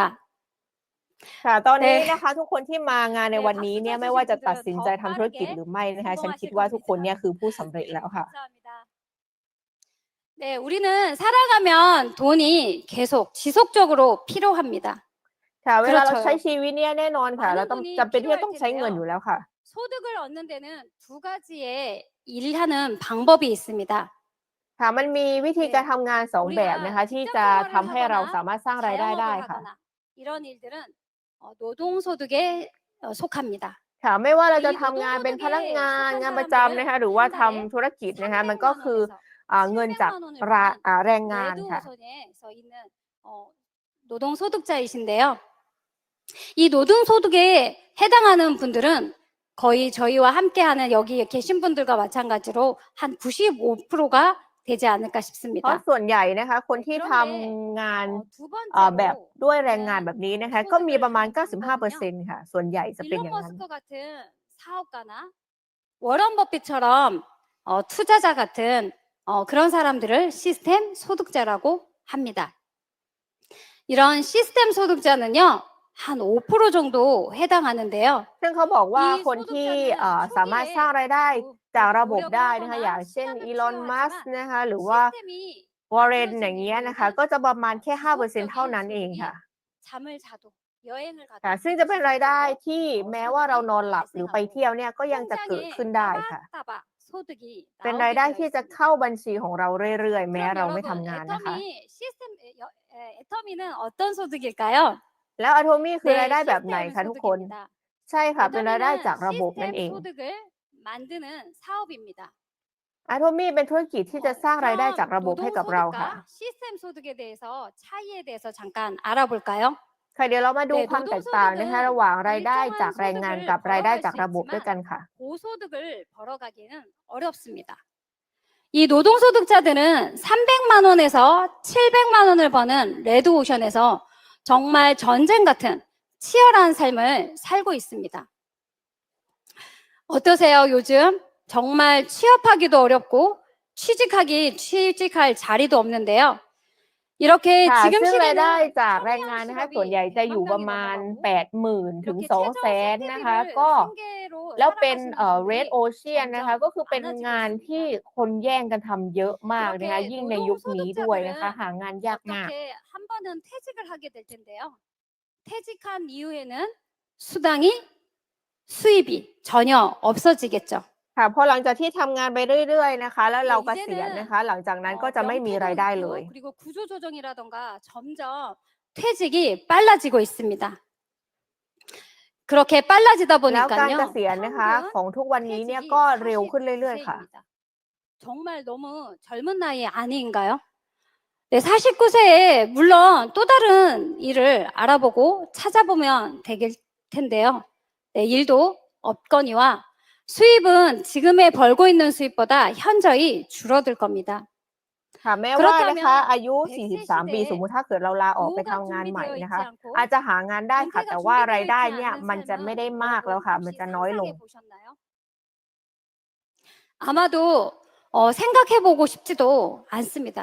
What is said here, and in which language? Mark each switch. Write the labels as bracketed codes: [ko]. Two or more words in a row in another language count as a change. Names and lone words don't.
[th] ค่ะ ตอนนี้ [ko] 네. [th] นะคะ ทุกคนที่มางานใน [ko] 네, [th] วันนี้ [ko] 박수 [th] เนี่ย ไม่ [ko] 쳐주신 [th] ว่าจะตัด [ko] 분들은 [th] สินใจ [ko] 더 [th] ทำธุรกิจ [ko] 빠르게 [th] หรือไม่นะคะ ฉันคิด [ko] 성공하실 [th] ว่าทุกคน [ko] 겁니다. [th] เนี่ยคือผู้สำเร็จแล้วค่ะ [ko] 감사합니다. 네, 우리는 살아가면 돈이 계속 지속적으로 필요합니다. [th] ค่ะ เวลาเรา [ko] 그렇죠. [th] ใช้ชีวิตเนี่ย แน่นอนค่ะ เรา [ko] 많은 [th] ต้อง [ko] 돈이 [th] จำเป็นที่จะ [ko] 필요할 [th] ต้องใช้เงินอยู่ [ko] 텐데요. [th] แล้วค่ะ [ko] 소득을 얻는 데는 두 가지의 일하는 방법이 있습니다. [th] ค่ะ มันมีวิธี [ko] 네. [th] การทำงาน 2 แบบนะ [ko] 우리가 [th] คะ ที่จะ [ko] 직장 [th] ทำให้เรา [ko] 생활을 [th] สามารถสร้างรายได้ [ko] 하거나 [th] ได้ค่ะ [ko] 자영업을 하거나 이런 일들은 노동 소득에 속합니다. [th] ค่ะ ไม่ว่าเราจะ [ko] 이 [th] ทำงาน [ko] 노동 [th] เป็นพนัก [ko] 소득에 [th] งาน [ko] 속한 [th] งานประจำนะคะ หรือ [ko] 사람들은 [th] ว่า [ko] 한 [th] ทำ [ko] 달에 [th] ธุรกิจนะคะ มันก็ [ko] 300만 [th] คือ [ko] 원에서 [th] เงินจาก [ko] 700만 원을 버는 [th] แรงงานค่ะ [ko] 레드오션에서 있는 노동 소득자이신데요. 이 노동 소득에 해당하는 분들은 거의 저희와 함께하는 여기 계신 분들과 마찬가지로 한 95%가 되지 않을까 [th] เพราะ [ko] 싶습니다. [th] ส่วนใหญ่นะคะ คนที่ท [ko] 그런데 [th] ำงาน [ko] 두 [th] แบบ [ko] 번째로 [th] ด้วยแรงงานแบบนี้นะคะ ก็มี [ko] 소득을 [th] ประมาณ [ko] 하는 방법은요. [th] 95% ค่ะ ส่วนใหญ่จะเป็น [ko] 일론 [th] อย่างนั้น [ko] 머스크 같은 사업가나 워런 버핏처럼 투자자 같은 그런 사람들을 시스템 소득자라고 합니다. 이런 시스템 소득자는요, 한 5% 정도 해당하는데요. [th] ซึ่งเขาบอกว่า อี คนที่ [ko] 소득자는 [th] สามารถ [ko] 초기에 [th] สร้างรายได้ [ko] 뭐 [th] จากระบบ [ko] 노력을 [th] ได้นะคะ อ [ko] 하거나 [th] ย่างเช่น [ko] 시간을 [th] อีลอน มัสก์ [ko] 필요하지만 [th] นะคะ หรือว่า [ko] 시스템이 [th] วอร์เรน [ko] 만들어진 [th] อย่างเงี้ยนะคะ [ko] 이후에는 [th] ก็จะประมาณแค่ 5% เท่า [ko] 지속적인 [th] นั้นเอง [ko] 소득이 [th] ค่ะ [ko] 잠을 자도 여행을 [th] ค่ะ [ko] 가도 [th] ซึ่งจะเป็นรายได้ [ko] 지속적으로 [th] ที่แม้ว่าเรานอนหลับ หรือไป [ko] 발생하고 [th] เที่ยวเนี่ย ก็ยังจะเกิดขึ้น [ko] 통장에 [th] ได้ค่ะ [ko] 따박따박 소득이 [th] เป็นราย [ko] 나오게 [th] ได้ [ko] 되어 [th] ที่จะ [ko] 있습니다. [th] เข้าบัญชีของเราเรื่อย ๆ แม้ [ko] 그럼 [th] เราไม่ [ko] 여러분, [th] ทำงานนะคะ [ko] 애터미는 어떤 소득일까요? [th] แล้ว Atomy คือราย [ko] 네, [th] ได้แบบไหน [ko] 시스템 [th] คะทุกคน [ko] 소득입니다. [th] ใช่ค่ะ เป็นรายได้จาก [ko] 애터미는 [th] ระบบนั่น [ko] 시스템 [th] เอง [ko] 소득을 만드는 사업입니다. [th] Atomy เป็นธุรกิจที่จะสร้างรายได้จาก [ko] 그럼 [th] ระบบให้กับเราค่ะ [ko] 노동소득과 시스템 소득에 대해서 차이에 대해서 잠깐 알아볼까요? [th] ค่ะ เดี๋ยวเรามาดู [ko] 네, [th] ความแตกต่างนะคะ ระหว่างรายได้จาก [ko] 일정한 [th] แรงงาน [ko] 소득을 [th] กับรายได้ [ko] 벌어갈 [th] จาก [ko] 수 [th] ระบบด้วย [ko] 있지만 [th] กันค่ะ [ko] 고소득을 벌어가기는 어렵습니다. 이 노동소득자들은 300만 원에서 700만 원을 버는 레드오션에서 정말 전쟁 같은 치열한 삶을 살고 있습니다. 어떠세요, 요즘? 정말 취업하기도 어렵고 취직할 자리도 없는데요. 이렇게 [th] ค่ะ [ko] 지금 [th] ซึ่งรายได้ [ko] 시대는 [th] จากแรงงานนะคะ ส่วนใหญ่จะอยู่ประมาณ 80,000 ถึง 200,000 นะคะ ก็ แล้วเป็น [en] Red Ocean [th] นะคะ ก็คือเป็นงานที่คนแย่งกันทำเยอะมากนะคะ ยิ่งในยุคนี้ด้วยนะคะ หางานยากมาก [ko] 어떻게 한 번은 퇴직을 하게 될 텐데요. 퇴직한 이후에는 수당이 수입이 전혀 없어지겠죠. [th] ค่ะ พอหลังจากที่ทำงานไปเรื่อย ๆ นะคะ แล้วเราเกษียณนะคะ หลังจากนั้นก็จะไม่มีรายได้เลย [ko] 그리고 구조조정이라던가 점점 퇴직이 빨라지고 있습니다. 그렇게 빨라지다 [th] แล้วการ [ko] 보니까요. [th] เกษียณนะคะ ของทุกวันนี้เนี่ยก็เร็วขึ้นเรื่อย ๆ ค่ะ [ko] 정말 너무 젊은 나이 아닌가요? 네, 49세에 물론 또 다른 일을 알아보고 찾아보면 되길 텐데요. 네, 일도 없거니와 수입은 지금에 벌고 있는 수입보다 현저히 줄어들 겁니다. [th] ค่ะ แม้ว่านะคะ อายุ 43 ปี สมมุติถ้าเกิดเราลาออกไปทำงานใหม่นะคะ อาจจะหางานได้ค่ะ แต่ว่ารายได้เนี่ยมันจะไม่ได้มากแล้วค่ะ มันจะน้อยลง [ko] 아마도 생각해보고 싶지도 않습니다.